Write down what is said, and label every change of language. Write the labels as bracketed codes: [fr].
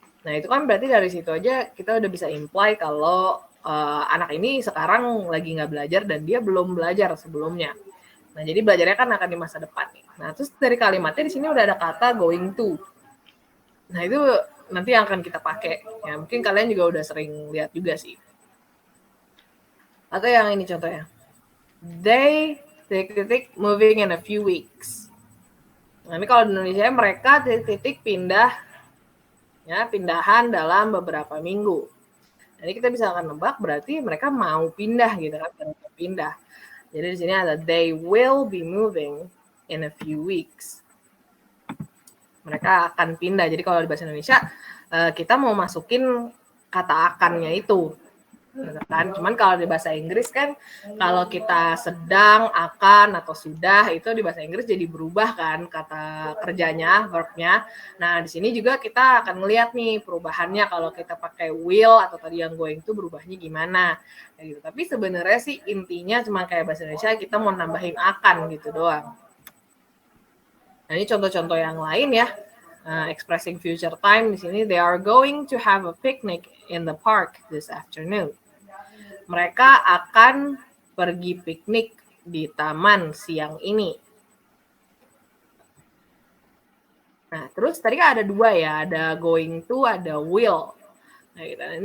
[id] Nah, itu kan berarti dari situ aja kita udah bisa imply kalau anak ini sekarang lagi nggak belajar dan dia belum belajar sebelumnya. Nah, jadi belajarnya kan akan di masa depan nih. Nah, terus dari kalimatnya di sini udah ada kata going to. Nah, itu nanti yang akan kita pakai. Ya, mungkin kalian juga udah sering lihat juga sih. Atau yang ini contohnya. [en] They titik moving in a few weeks. [id] Nah, ini kalau di Indonesia mereka titik pindah, ya, pindahan dalam beberapa minggu. Jadi kita bisa akan nebak berarti mereka mau pindah gitu kan, pindah. [en] Jadi di sini ada they will be moving in a few weeks. [id] Mereka akan pindah. Jadi kalau di bahasa Indonesia kita mau masukin kata akannya itu. Kan? Cuman kalau di bahasa Inggris kan kalau kita sedang, akan, atau sudah itu di bahasa Inggris jadi berubah kan kata kerjanya, verbnya. Nah di sini juga kita akan melihat nih perubahannya kalau kita pakai will atau tadi yang going to berubahnya gimana. Gitu. Tapi sebenarnya sih intinya cuma kayak bahasa Indonesia kita mau nambahin akan gitu doang. Nah ini contoh-contoh yang lain ya. [en] Expressing future time di sini, they are going to have a picnic in the park this afternoon. [id] Mereka akan pergi piknik di taman siang ini. Nah, terus tadi kan ada dua ya, ada going to, ada will. Nah, gitu.